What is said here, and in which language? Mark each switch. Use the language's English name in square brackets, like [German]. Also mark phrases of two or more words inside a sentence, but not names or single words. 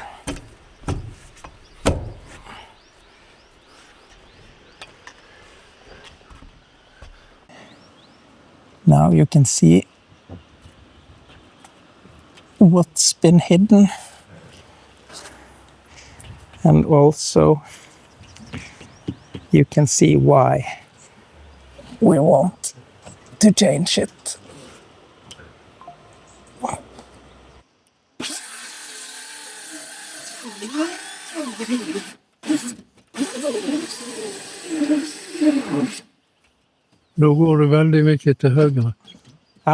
[English] Now you can see what's been hidden, and also you can see why we want to change it. [Norwegian] Da går du veldig mye til høyre. Hæ?